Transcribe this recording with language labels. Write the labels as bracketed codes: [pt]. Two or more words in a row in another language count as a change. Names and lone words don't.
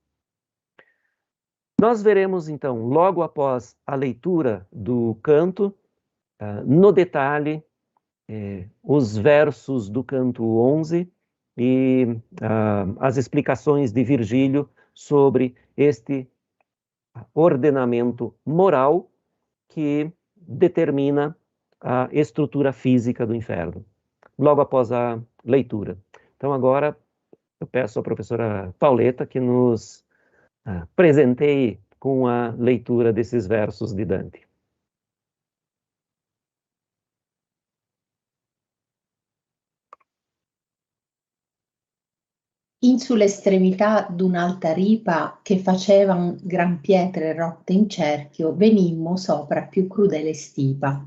[pt] Nós veremos, então, logo após a leitura do canto, no detalhe, os versos do canto 11 e as explicações de Virgílio sobre este ordenamento moral que determina a estrutura física do inferno, logo após a leitura. Então, agora, eu peço à professora Pauleta que nos presenteie com a leitura desses versos de Dante. [it] In sull'estremità d'un'alta ripa che facevan gran pietre rotte in cerchio, venimmo sopra più crudele stipa.